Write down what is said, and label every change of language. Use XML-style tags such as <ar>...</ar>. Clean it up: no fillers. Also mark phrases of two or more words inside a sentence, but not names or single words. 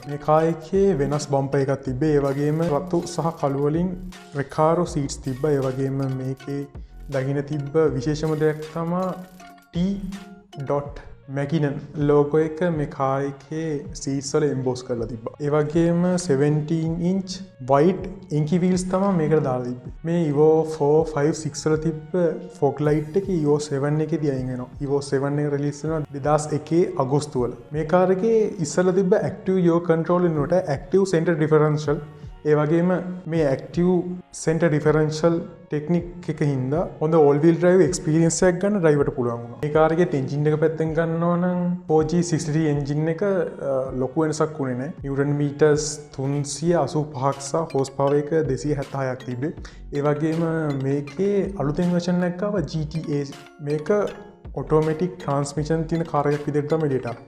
<si>මේ කාර් එකේ වෙනස් බම්පර් එකක් තිබ්බේ. ඒ වගේම රතු සහ කළු වලින් රෙකාරෝ සීට්ස් තිබ්බා. ඒ වගේම මේකේ දකින්න තිබ්බ විශේෂම දෙයක් තමයි T. මැකිනන් ලෝගෝ එක මේ කාර් එකේ සීට්ස් වල එම්බෝස් කරලා තිබ්බා. ඒ වගේම</si> <en>17 inch white inky wheels</en> <si>තමයි මේකට දාලා තිබ්බේ. මේ Evo 4, 5, 6 වල තිබ්බ fog light එක Evo 7 එකේදී අයින් වෙනවා. Evo 7 එක රිලීස් වෙනවා 2001 අගෝස්තු වල. මේ කාර් එකේ ඉස්සෙල්ලා තිබ්බ</si> <en>active yaw control</en> <si>වෙනුවට</si> <en>active center differential.</en> <si>ඒ වගේම මේ</si> <en>active center differential technique</en> <si>එක හින්දා හොඳ</si> <en>all wheel drive experience</en> <si>එකක් ගන්න ඩ්‍රයිවර්ට පුළුවන් වුණා. මේ කාර් එකේ එන්ජින් එක පැත්තෙන් ගන්නවා නම් 4G63 එන්ජින් එක ලොකු වෙනසක් වුණේ නැහැ.</si> <en>newton meters</en> <si>385ක් සහ</si> <en>horse power</en> <si>එක 276ක් තිබ්බේ. ඒ වගේම මේකේ අලුතෙන් version එකක් ආවා GTA. මේක</si> <en>automatic transmission</en> <si>තියෙන කාර් එකක් විදිහට තමයි එලියට ආවේ.</si>